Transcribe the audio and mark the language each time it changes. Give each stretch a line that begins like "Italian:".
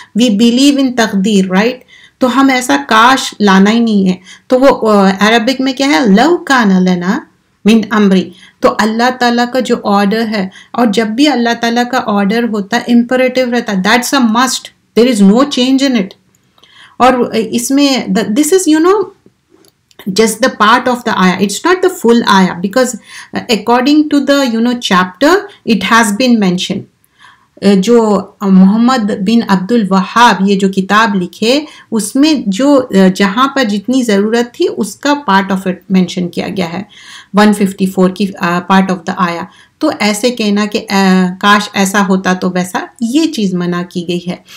English: We believe in تقدیر, right?
Urdu: تو ہم ایسا کاش لانا ہی نہیں ہے. تو وہ عربک میں کیا ہے,
Arabic: لو کانا لنا من امری.
Urdu: تو اللہ تعالیٰ کا جو آرڈر ہے, اور جب بھی اللہ تعالیٰ کا آرڈر ہوتا ہے امپریٹیو رہتا,
English: That's a must, there is no change in it.
Urdu: اور اس میں
English: This is just the part of the ayah, it's not the full ayah, because according to the chapter it has been mentioned.
Urdu: جو محمد بن عبد الوہاب یہ جو کتاب لکھے اس میں جو جہاں پر جتنی ضرورت تھی اس کا پارٹ آف اٹ مینشن کیا گیا ہے 154 کی پارٹ آف دا آیا. تو ایسے کہنا کہ کاش ایسا ہوتا تو ویسا, یہ چیز منع کی گئی ہے.